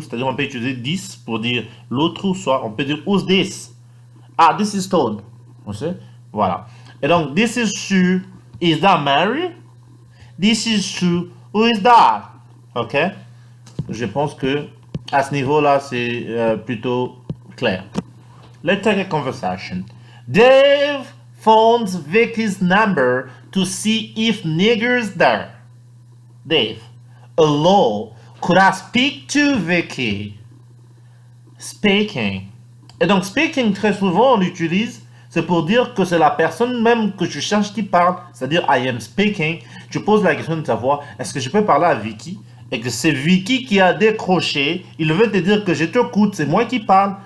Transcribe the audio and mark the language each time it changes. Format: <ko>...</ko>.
<fr>C'est-à-dire on peut utiliser this pour dire l'autre ou soit on peut dire</fr> <en>who's this? Ah, this is Stone.</en> <fr>Vous savez? Voilà. Et donc,</fr> <en>this is Sue. Is that Mary? This is Sue. Who is that? OK?</en> <fr>Je pense que à ce niveau-là, c'est plutôt clair.</fr> <en>Let's take a conversation. Dave phones Vicky's number to see if nigger's there. Dave, hello, could I speak to Vicky? Speaking.</en> <fr>Et donc, speaking, très souvent, on l'utilise, c'est pour dire que c'est la personne même que tu cherches qui parle, c'est-à-dire</fr> <en>I am speaking.</en> <fr>Tu poses la question de savoir, est-ce que je peux parler à Vicky? Et que c'est Vicky qui a décroché, il veut te dire que je t'écoute, c'est moi qui parle.</fr>